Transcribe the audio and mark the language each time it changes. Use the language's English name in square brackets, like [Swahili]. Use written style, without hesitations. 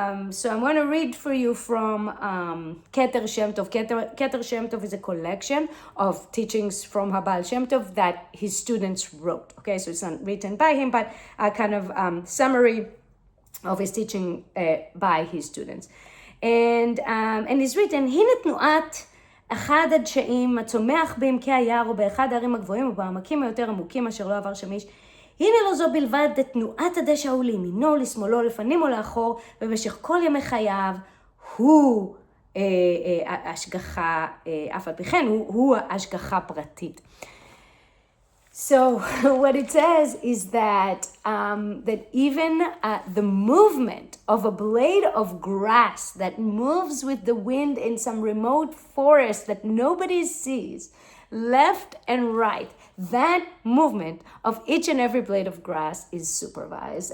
[English] So I'm going to read for you from Keter Shem Tov. Keter Shem Tov is a collection of teachings from Baal Shem Tov that his students wrote. Okay, so it's not written by him, but a kind of summary of his teaching by his students. And it's written, [Hebrew] הנה תנועת אחד הדשאים הצומח בעמקי היער ובאחד הערים הגבוהים ובעמקים היותר עמוקים אשר לא עבר שם איש. הנה לא זו בלבד תנועת הדשא הוא לימינו, לשמאלו, לפנים או לאחור, ובמשך כל ימי חייו הוא השגחה, אף על פי כן, הוא השגחה פרטית. [English] So what it says is that even the movement of a blade of grass that moves with the wind in some remote forest that nobody sees, left and right, that movement of each and every blade of grass is supervised.